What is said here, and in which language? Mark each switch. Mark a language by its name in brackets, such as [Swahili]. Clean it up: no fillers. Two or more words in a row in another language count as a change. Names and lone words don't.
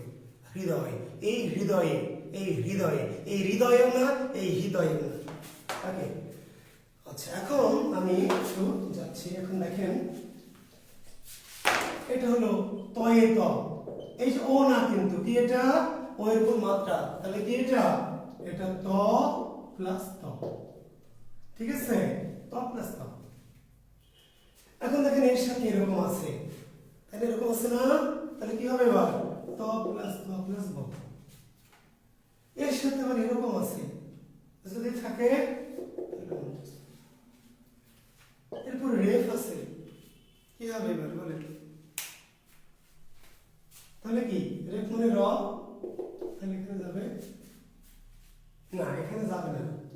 [Bangla] হৃদয়, এই হৃদয়ে, এই হৃদয়ে, এই হৃদয়েও না, এই হৃদয়েও না। ওকে, আচ্ছা এখন আমি একটু যাচ্ছি। এখন দেখেন এটা হলো তয়ে ত, এই যে ও না কিন্তু, কি এটা? ও এর উপর মাত্রা, তাহলে কি এটা? এটা ত প্লাস ত, ঠিক আছে? ত প্লাস ত। এখন দেখেন এর সাথে এরকম আছে, তাহলে এরকম আছে না? তাহলে কি হবে এবার? ত প্লাস ত প্লাস ব। এর সাথে আবার এরকম আছে, যদি থাকে এরপর রেফ আছে, কি হবে এবার বলেন? তাহলে কি রেফ মানে র, তাহলে এখানে যাবে না, এখানে যাবে না।